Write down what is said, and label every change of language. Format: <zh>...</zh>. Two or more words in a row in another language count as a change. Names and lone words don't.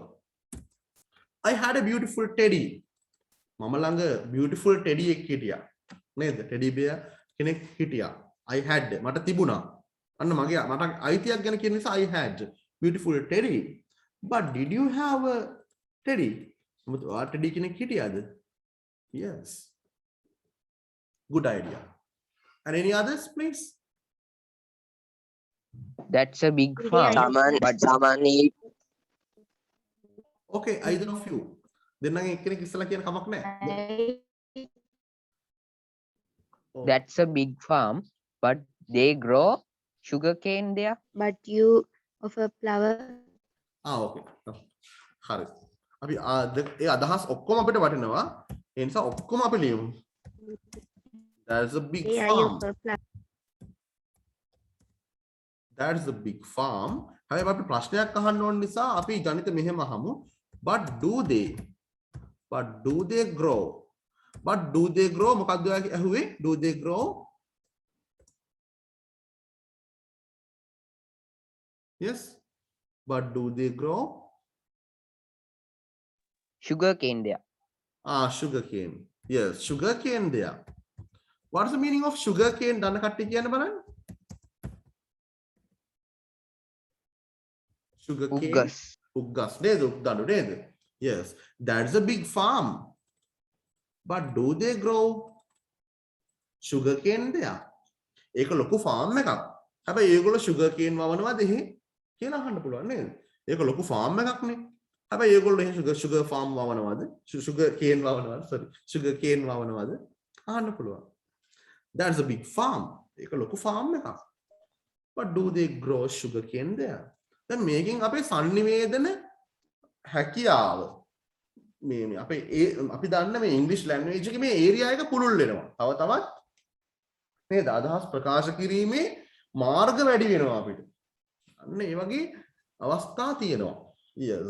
<en>I had a beautiful teddy.</en> <si>මම ළඟ</si> <en>beautiful teddy</en> <si>එකක් හිටියා. නේද?</si> <en>teddy bear</en> <si>කෙනෙක් හිටියා.</si> <en>I had</en> <si>මට තිබුණා. අන්න මට අයිතියක් ගැන කියන නිසා</si> <en>I had beautiful teddy. But did you have a teddy?</en> <si>teddy කෙනෙක් හිටියාද?</si> <en>Yes. Good idea. And any others, please? That's a big farm. Okay, either of you.</en> <si>දෙන්නගෙන් එක්කෙනෙක් ඉස්සලා කියන කමක් නැහැ.</si> <en>That's a big farm, but they grow sugarcane there. But you offer flower.</en> <si>okay. හරි. අපි ඒ අදහස් ඔක්කොම අපිට වටිනවා. ඒ නිසා ඔක්කොම අපි ලියමු.</si> <en>There's a big farm. That's a big farm.</en> <si>හැබැයි අපි ප්‍රශ්නයක් අහන්න ඕන නිසා අපි ගණිත මෙහෙම අහමු.</si> <en>But do they grow?</en> <si>මොකක්ද ඔයාගේ ඇහුවේ?</si> <en>Do they grow? Yes. But do they grow? Sugarcane there. Sugarcane. Yes, sugarcane there. What's the meaning of sugarcane?</en> <si>දන්න කට්ටිය කියන්න බලන්න. Sugarcane. Uggas. නේද? උක්දඬු නේද?</si> <en>Yes, that's a big farm. But do they grow sugarcane there?</en> <si>ඒක ලොකු farm එකක්. හැබැයි ඒගොල්ලෝ sugarcane වවනවාද එහෙ කියලා අහන්න පුළුවන් නේද? ඒක ලොකු farm එකක් නේ. හැබැයි ඒගොල්ලෝ එහෙ</si> <en>sugar farm</en> <si>වවනවාද? sugarcane වවනවාද? sugarcane වවනවාද? අහන්න පුළුවන්.</si> <en>That's a big farm.</en> <si>ඒක ලොකු farm එකක්.</si> <en>But do they grow sugarcane there?</en> <si>දැන් මේකෙන් අපේ sannivedana හැකියාව මේ අපි දන්න මේ ඉංග්‍රීසි ලැන්ග්වේජ් එකේ මේ ඒරියා එක පුළුල් වෙනවා. තවත් නේද? අදහස් ප්‍රකාශ කිරීමේ මාර්ග වැඩි වෙනවා අපිට. අන්න ඒ වගේ අවස්ථා තියෙනවා. Yes.</si>